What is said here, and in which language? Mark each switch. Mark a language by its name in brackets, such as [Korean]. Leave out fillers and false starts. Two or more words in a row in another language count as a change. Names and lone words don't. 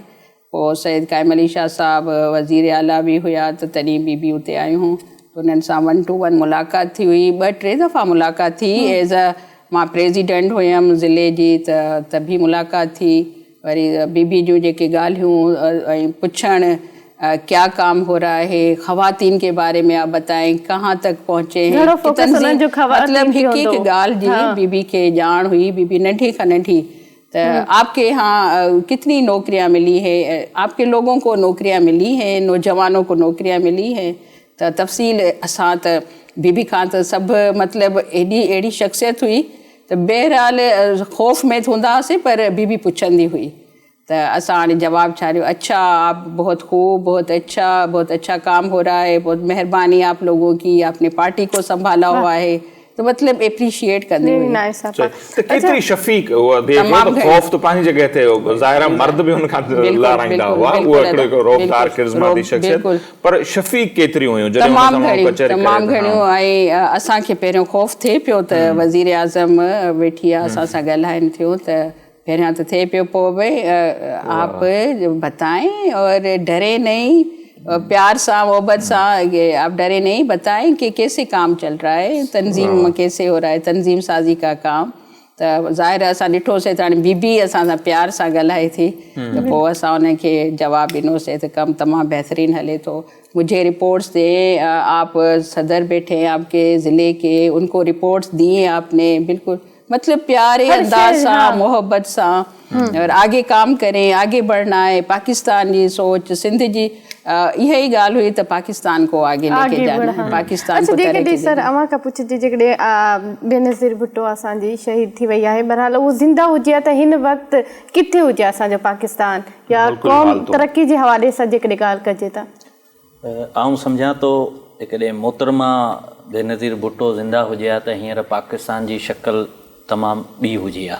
[Sindhi] पोइ सैयद काइम अली शाह साहिबु वज़ीर आला बि हुया त तॾहिं बीबी उते आयूं हुयूं, उन्हनि सां 1 to 1 मुलाक़ात थी हुई। 2-3 दफ़ा मुलाक़ात थी। एज़ मां प्रेसिडेंट हुयमि ज़िले जी त बि मुलाक़ात थी। वरी बीबी जूं जेके ॻाल्हियूं ऐं पुछणु [Urdu] کیا کام ہو رہا ہے، خواتین کے بارے میں آپ بتائیں، کہاں تک پہنچے ہیں, [Sindhi] मतलब हिकु ॻाल्हि जी बीबी खे ॼाण हुई। [Urdu] बीबी [Sindhi] नंढी खां नंढी [Urdu] تو آپ کے یہاں کتنی نوکریاں ملی ہے، آپ کے لوگوں کو نوکریاں ملی ہیں، نوجوانوں کو نوکریاں ملی ہیں. [Sindhi] तो तफ़सील असां त बीबी खां त सभु मतिलबु एॾी शख़्सियत हुई त बहरहाल ख़ौफ़ में हूंदा हुआसीं, पर बीबी पुछंदी हुई तो असां हाणे जवाबु छाड़ियो, [Urdu] اچھا آپ بہت خوب، بہت اچھا کام ہو رہا ہے، بہت مہربانی آپ لوگوں کی، آپ نے پارٹی کو سنبھالا ہوا ہے، تو مطلب [Sindhi] एप्रिशिएट कंदी हुई। त केतिरी शफ़ीक ख़ौफ़ तो पंहिंजी जॻह ते ज़ाहिर मर्द बि हुन खां लाराईंदा हुआ, उहा हिकिड़ो रोबदार किरिज़माती शख़्सियत, पर शफ़ीक केतिरी हुयूं? तमामु घणियूं। ऐं असांखे पहिरियों ख़ौफ़ थिए पियो त वज़ीर आज़म वेठी आहे असां सां ॻाल्हाइनि थियूं, त पहिरियां त थिए पियो, पोइ भई [Urdu] آپ بتائیں اور ڈرے نہیں، پیار سا محبت سا، آپ ڈرے نہیں، بتائیں کہ کیسے کام چل رہا ہے، تنظیم کیسے ہو رہا ہے، تنظیم سازی کا کام. [Sindhi] त ज़ाहिर असां ॾिठोसीं त हाणे बीबी असां सां प्यार सां ॻाल्हाए थी, त पोइ असां उनखे जवाबु ॾिनोसीं त कमु तमामु बहितरीन हले थो। [Urdu] مجھے رپورٹس دے، آپ صدر بیٹھے ہیں آپ کے ضلعے کے، ان کو رپورٹس دیے آپ نے، بالکل مطلب پیارے [Sindhi] अंदाज सां, मोहब्बत सां, [Urdu] اور آگے کام کریں، آگے بڑھنا ہے, पाकिस्तान [Sindhi] जी सोच, सिंध जी इहा ई ॻाल्हि हुई त [Urdu] پاکستان کو آگے لے کے جانا، پاکستان کو ترقی. [Sindhi] सर अवां खां पुछिजे जेकॾहिं बेनज़ीर भुट्टो असांजी शहीद थी वई आहे, बहरहाल उहो ज़िंदा हुजे त हिन वक़्तु किथे हुजे असांजो पाकिस्तान या क़ौम तरक़ी जे हवाले सां जेकॾहिं ॻाल्हि कजे त? आउं सम्झां थो जेकॾहिं मोहतरमा बेनज़ीर भुट्टो ज़िंदा हुजे हा त हींअर पाकिस्तान जी शक्ल तमामु ॿी हुजे हा।